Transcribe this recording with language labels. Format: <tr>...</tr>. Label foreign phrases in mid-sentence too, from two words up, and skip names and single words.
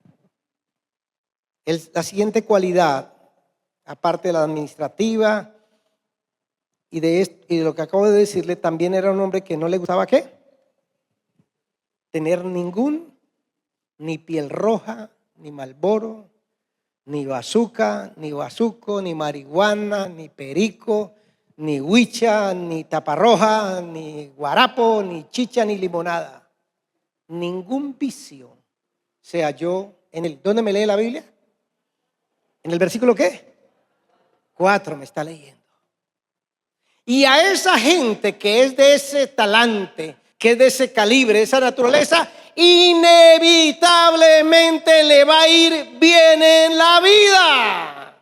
<es>La siguiente cualidad, aparte de la administrativa y de lo que acabo de decirle, también era un hombre que no le gustaba ¿qué? Tener ni piel roja, ni Marlboro, ni bazuca, ni bazuco, ni marihuana, ni perico, ni huicha, ni taparroja, ni guarapo, ni chicha, ni limonada. Ningún vicio se halló en él. ¿Dónde me lee la Biblia? ¿En el versículo qué? 4 me está leyendo. Y a esa gente que es de ese talante, que es de ese calibre, esa naturaleza, inevitablemente le va a ir bien en la vida.</es>